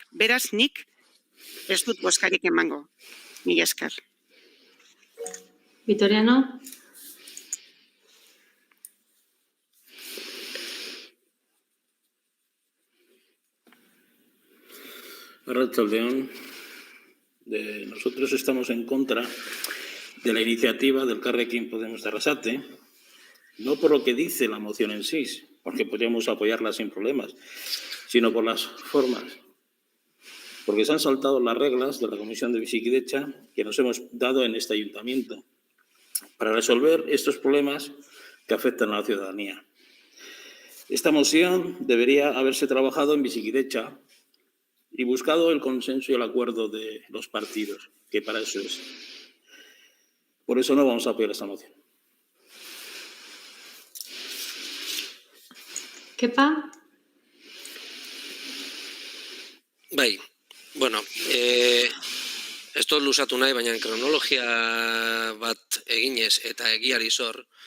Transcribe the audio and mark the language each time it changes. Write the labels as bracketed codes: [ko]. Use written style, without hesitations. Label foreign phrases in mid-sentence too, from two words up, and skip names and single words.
[eu] Beraz, nik ez dut bozkarik emango. Mila esker. Vitoriano. Arratsaldeon. [es] Nosotros estamos en contra de la iniciativa del Elkarrekin Podemos de Arrasate, no por lo que dice la moción en sí, porque podríamos apoyarla sin problemas, sino por las formas. Porque se han saltado las reglas de la Comisión de Bizikidecha que nos hemos dado en este ayuntamiento para resolver estos problemas que afectan a la ciudadanía. Esta moción debería haberse trabajado en Bizikidecha y buscado el consenso y el acuerdo de los partidos, que para eso es. Por eso no vamos a apoyar esta moción. Kepa? [eu] Bai, bueno, ez dut luzatu nahi, baina kronologia bat eginez eta egiari zor,